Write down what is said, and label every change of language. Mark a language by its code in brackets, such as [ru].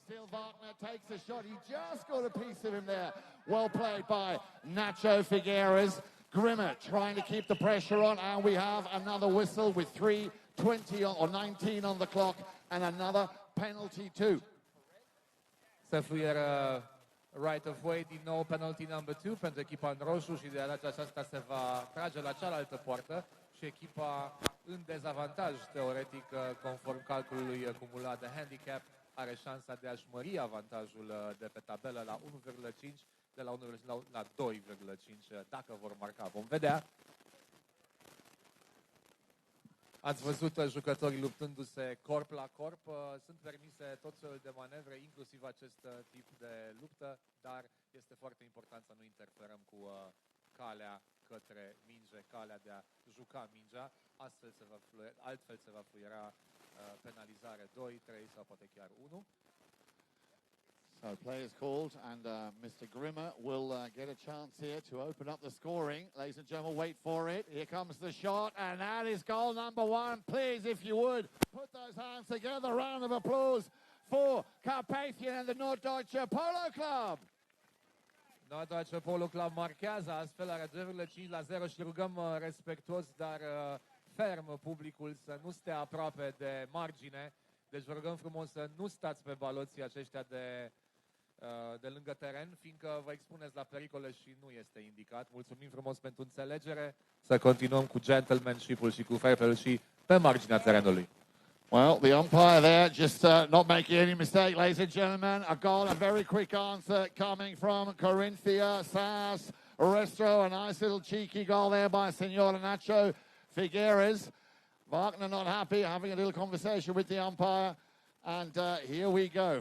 [en] Wagner takes a shot. He just got a piece of him there. Well played by Nacho Figueres. Grimmer trying to keep the pressure on, and we have another whistle with 3:20 or 19 on the clock, and another penalty too. [ro] Se fluieră right of way, din nou [en] penalty number 2 [ro] pentru echipa în roșu și de data aceasta se va trage la cealaltă poartă și echipa în dezavantaj teoretic conform calculului cumulat de handicap are șansa de a-și mări avantajul de pe tabelă la 1,5 de la 1 la 2,5 dacă vor marca. Vom vedea. Ați văzut jucătorii luptându-se corp la corp. Sunt permise tot felul de manevre, inclusiv acest tip de luptă, dar este foarte important să nu interferăm cu calea către minge, calea de a juca mingea. Altfel se va fluiera penalizare 2, 3 sau poate chiar 1. [en] So play is called, and Mr. Grimmer will get a chance here to open up the scoring. Ladies and gentlemen, wait for it. Here comes the shot, and that is goal number 1. Please, if you would, put those hands together. Round of applause for Carpathian and the Norddeutsche Polo Club. [ro] Norddeutsche Polo Club marchează, astfel are 2,5 la 0 și rugăm respectuos, dar ferm publicul să nu stea aproape de margine. Deci vă rugăm frumos să nu stați pe baloții aceștia de lângă teren, fiindcă vă expuneți la pericole și nu este indicat. Mulțumim frumos pentru înțelegere. Să continuăm cu gentlemanship-ul și cu fair play și pe marginea terenului. [en] Well, the umpire there just not making any mistake, ladies and gentlemen. A goal, a very quick answer coming from Corinthia SAS Restro. A nice little cheeky goal there by Senora Nacho Figueres. Wagner not happy, having a little conversation with the umpire. And here we go.